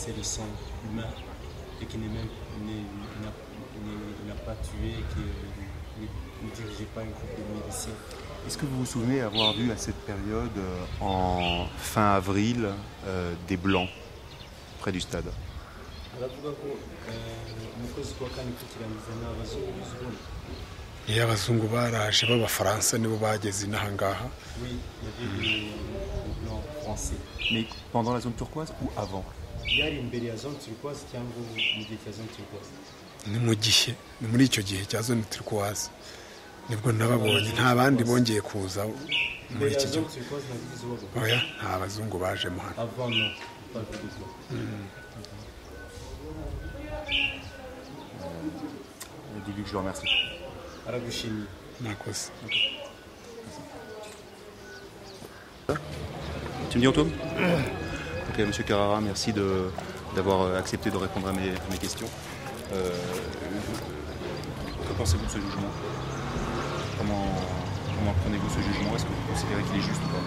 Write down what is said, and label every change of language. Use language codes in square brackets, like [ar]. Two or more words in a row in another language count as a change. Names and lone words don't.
[fr] Et qui n'a pas tué, qui ne dirigez pas un groupe de miliciens. Est-ce que vous vous souvenez avoir vu à cette période, en fin avril, des Blancs près du stade? [rw] aravuga ko mu kwezi kwa kane kukirangiza n'abazungu bizibona. iyo abazungu baraje b'abafaransa nibo bageze inaha ngaha. [fr] Oui, il y avait des blancs français. Mais pendant la zone turquoise ou avant? [rw] Yari imbere ya [fr] zone turquoise [rw] cyangwa mu gihe cya [fr] zone turquoise? [rw] ni mu gihe ni muri icyo gihe cya [fr] zone turquoise [rw] nibwo nababonye, nta bandi bongeye kuza muri iki gihe. Oya, nta bazungu bajemo hano. [fr] Avant non, pas de blancs. Dis-lui que je le remercie. [rw] Aragushimiye. Murakoze. [fr] Tu me dis Antoine? Ok, monsieur Carrara, merci d'avoir accepté de répondre à mes questions. Que pensez-vous de ce jugement? Comment prenez-vous ce jugement? Est-ce que vous considérez qu'il est juste ou pas?